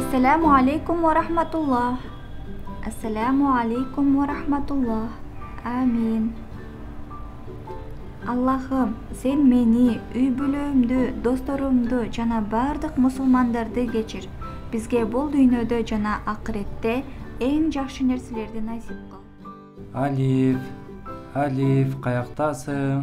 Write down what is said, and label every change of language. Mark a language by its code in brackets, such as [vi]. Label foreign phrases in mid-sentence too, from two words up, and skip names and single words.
[ar] السلام عليكم ورحمة الله. السلام عليكم ورحمة الله. Amin. [ky] Аллахым сен мени, үй бүлөмдү, досторумду жана бардык мусулмандарды кечир. Бизге бул дүйнөдө жана акыретте эң жакшы нерселерди насип кыл. Алиф, Алиф, каяктасың?